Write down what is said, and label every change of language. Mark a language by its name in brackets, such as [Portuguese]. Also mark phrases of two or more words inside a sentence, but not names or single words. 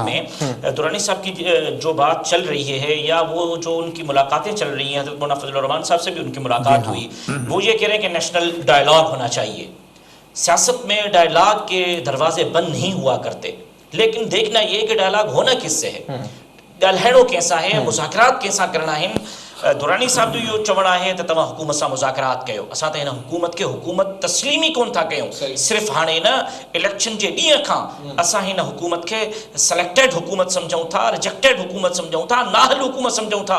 [Urdu] میں، دورانی صاحب کی جو بات چل رہی ہے یا وہ جو ان کی ملاقاتیں چل رہی ہیں، حضرت مولانا فضل الرحمان صاحب سے بھی ان کی ملاقات ہوئی، وہ یہ کہہ رہے ہیں کہ [English] national dialogue [Urdu] ہونا چاہیے۔ سیاست میں ڈائلاگ کے دروازے بند نہیں ہوا کرتے، لیکن دیکھنا یہ کہ ڈائلاگ ہونا کس سے ہے، [Sindhi] ॻाल्हाइणो कंहिंसां ہے، مذاکرات कंहिंसां करणा आहिनि۔ दुरानी साहब जो इहो चवणु आहे त तव्हां हुकूमत सां मुज़ाकरात कयो। असां त हिन हुकूमत खे हुकूमत तस्लीम ई कोन था कयूं, सिर्फ़ु हाणे न इलेक्शन जे ॾींहं खां असां हिन हुकूमत खे सिलेक्टेड हुकूमत सम्झूं था, रिजेक्टेड हुकूमत सम्झूं था, नाहल हुकूमत सम्झूं था।